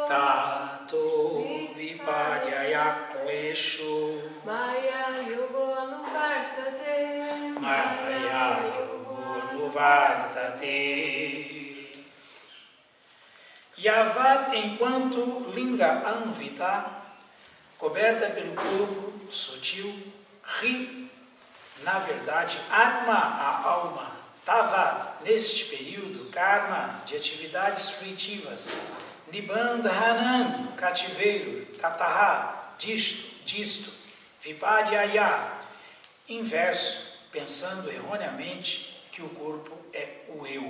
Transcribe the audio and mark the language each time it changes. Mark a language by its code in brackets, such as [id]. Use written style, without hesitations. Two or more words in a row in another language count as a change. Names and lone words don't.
[sa] Tato viparyayak klesho. Maya yogo anuvartate. Maya yogo nuvardate. [pt] Yavat, enquanto [sa] linga anvita, [pt] coberta pelo corpo sutil, ri, na verdade, atma, a alma, tavat, neste período, karma, de atividades fruitivas, nibandhanam, cativeiro, tataha, disto, viparyaya, inverso, pensando erroneamente que o corpo é o eu.